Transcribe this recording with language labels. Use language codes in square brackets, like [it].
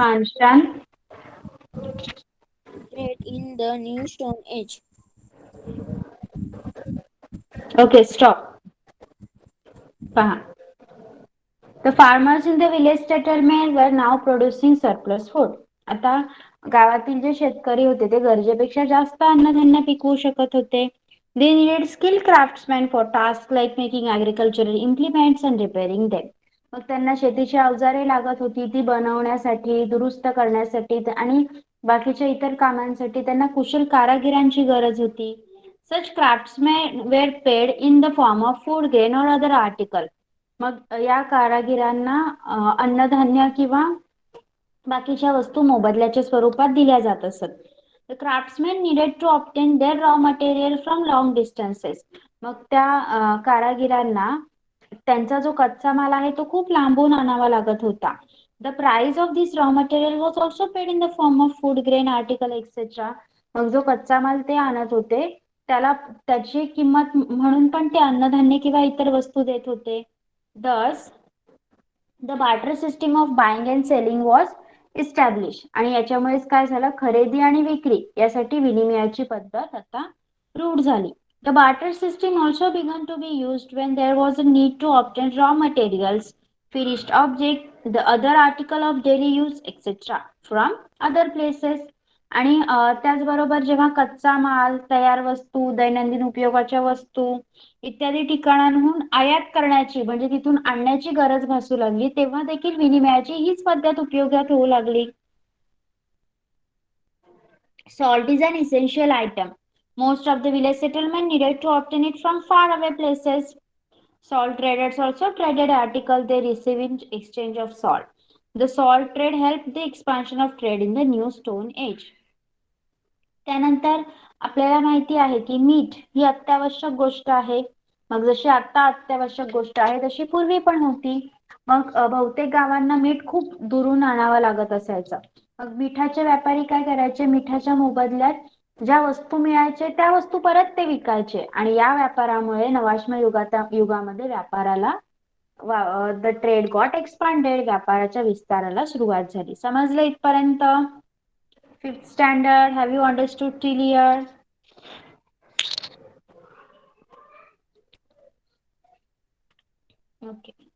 [en] Expansion. trade in the New Stone Age. Okay, stop. [mr] पहा. [en] The farmers in the village settlement were now producing surplus food. [mr] आता गावातील जे शेतकरी होते ते गरजेपेक्षा जास्त अन्नधान्य पिकवू शकत होते. [en] They needed skilled craftsmen for tasks like making agricultural implements and repairing them. [mr] मग त्यांना शेतीची अवजारे लागत होती ती बनवण्यासाठी, दुरुस्त करण्यासाठी आणि बाकीच्या इतर कामांसाठी त्यांना कुशल कारागिरांची गरज होती. [en] Such craftsmen were paid in the form of food grain or other article. [mr] मग या कारागिरांना अन्नधान्य किंवा बाकीच्या वस्तू मोबदल्याच्या स्वरूपात दिल्या जात असत. [en] The craftsmen needed to obtain their raw material from long distances. [mr] मग त्या कारागिरांना त्यांचा जो कच्चा माल आहे तो खूप लांबून आणावा लागत होता. [en] The price of this raw material was also paid in the form of food grain article etc. [mr] मग जो कच्चा माल ते आणत होते त्याला त्याची किंमत म्हणून पण ते अन्नधान्य किंवा इतर वस्तू देत होते. [en] Thus, the barter system of buying and selling was established. [mr] आणि याच्यामुळेच काय झालं, खरेदी आणि विक्री यासाठी विनिमयाची पद्धत आता रूढ झाली. [en] The barter system also began to be used when there was a need to obtain raw materials, finished object, the other article of daily use, etc. from other places. [mr] आणि त्याचबरोबर जेव्हा कच्चा माल, तयार वस्तू, दैनंदिन उपयोगाच्या वस्तू इत्यादी ठिकाणांहून आयात करण्याची म्हणजे तिथून आणण्याची गरज भासू लागली तेव्हा देखील विनिमयाची हीच पद्धत उपयोगात होऊ लागली. [en] Salt is an essential item. Most of the village settlement needed to obtain it from far away places. Salt traders also traded articles they receive in exchange of salt. The salt trade help the expansion of trade in the new stone age. [mr] त्यानंतर आपल्याला माहिती आहे की मीठ ही अत्यावश्यक गोष्ट आहे. मग जशी आता अत्यावश्यक गोष्ट आहे तशी पूर्वी पण होती. मग बहुतेक गावांना मीठ खूप दुरून आणावं लागत असायचं. मग मिठाचे व्यापारी काय करायचे, मिठाच्या मोबदल्यात ज्या वस्तू मिळायचे त्या वस्तू परत ते विकायचे आणि या व्यापारामुळे नवाश्म युगामध्ये व्यापाराला [en] the trade got expanded, [mr] व्यापाराच्या विस्ताराला सुरुवात झाली. समजलं इथपर्यंत? [en] 5th standard, have you understood till here? Okay.